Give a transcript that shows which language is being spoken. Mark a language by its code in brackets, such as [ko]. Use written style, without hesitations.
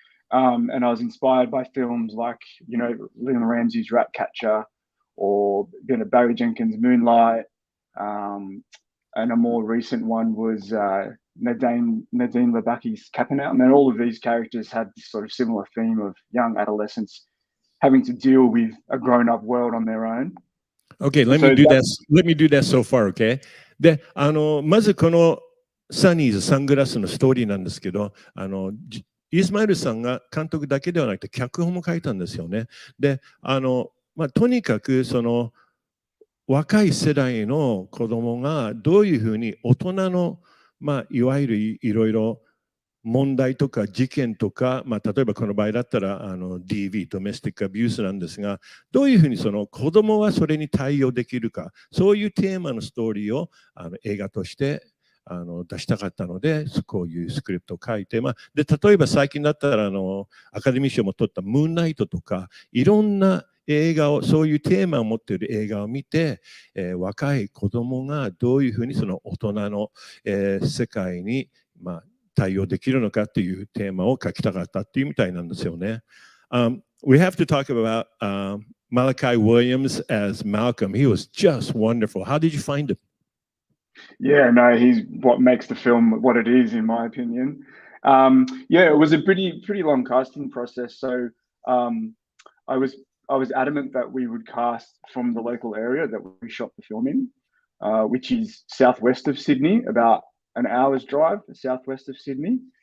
[en] And I was inspired by films like, you know, Leon Ramsey's Ratcatcher, or Barry Jenkins' Moonlight, and a more recent one was Nadine Labaki's Capanout. And then all of these characters had this sort of similar theme of young adolescents having to deal with a grown-up world on their own. Okay, let me do that so far, okay? [ja] で、まずこのサニーズ・サングラスのストーリーなんですけど、イスマイルさんが監督だけではなくて脚本も書いたんですよね。で、とにかくその若い世代の子供がどういうふうに大人の、いわゆるいろいろ問題とか事件とか、例えばこの場合だったらDV、ドメスティックアビュースなんですが、どういうふうにその子供はそれに対応できるか、そういうテーマのストーリーを映画として出したかったので、こういうスクリプトを書いて、で例えば最近だったらアカデミー賞も取ったムーンナイトとか、いろんな映画を、そういうテーマを持っている映画を見て、若い子供がどういうふうにその大人の、世界に、対応できるのかっていうテーマを書きたかったっていうみたいなんですよね。 [en] We have to talk about Malachi Williams as Malcolm. He was just wonderful. How did you find him? Yeah, no, he's what makes the film what it is, in my opinion. Yeah, it was a pretty long casting process. So I was adamant that we would cast from the local area that we shot the film in, which is southwest of Sydney, about an hour's drive southwest of Sydney.